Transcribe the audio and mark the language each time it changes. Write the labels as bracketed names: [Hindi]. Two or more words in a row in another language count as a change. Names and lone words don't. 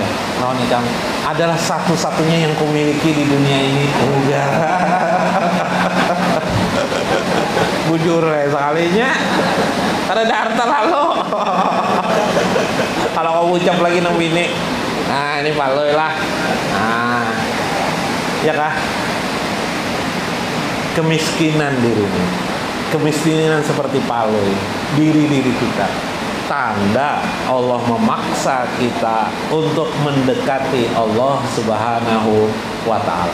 [Indonesian] Naon ikam adalah satu-satunya yang kumiliki di dunia ini. [Banjar] Enggak. Bujur lah sekalinya. [Indonesian] Ada harta lalu. [Banjar] Kalau kau ucap lagi nang bini. [Indonesian] Nah, ini Pak Lui lah. Nah. Ya kah? Kemiskinan dirimu, kemiskinan seperti Pak Lui, diri kita, tanda Allah memaksa kita untuk mendekati Allah [Arabic] سبحانه وتعالى.